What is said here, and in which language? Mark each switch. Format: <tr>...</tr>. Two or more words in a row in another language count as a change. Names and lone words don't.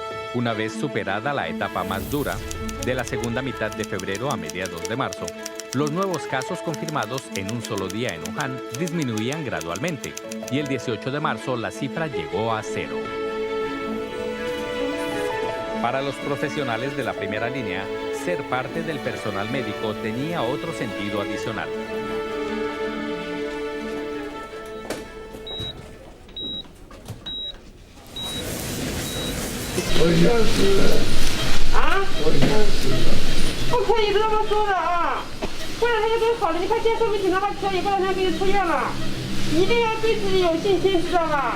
<es>Una vez superada la etapa más dura, de la segunda mitad de febrero a mediados de marzo, los nuevos casos confirmados en un solo día en Wuhan disminuían gradualmente y el 18 de marzo la cifra llegó a 0. Para los profesionales de la primera línea, ser parte del personal médico tenía otro sentido adicional.</es> <zh>不可以这么说的啊！过两天就都好了，你看现在说明情况还可以，过两天就出院了，一定要对自己有信心，知道吧？</zh>